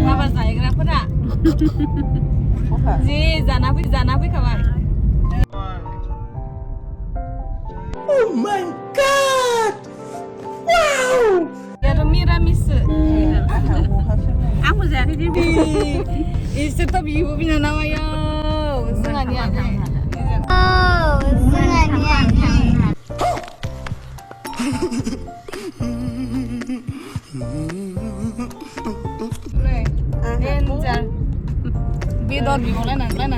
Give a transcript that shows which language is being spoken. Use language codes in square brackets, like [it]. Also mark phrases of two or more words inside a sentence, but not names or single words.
[brx] माबा जायग्राफोरा जि जाना फैखाबाय [en] Oh my god! Wow! [brx] आरो मिरामिस आंबो जायाखै दे इसोरथ' बिब' बिनानाव आयौ जोंहानि आनै देन्जार बेदर बिबावलायनानै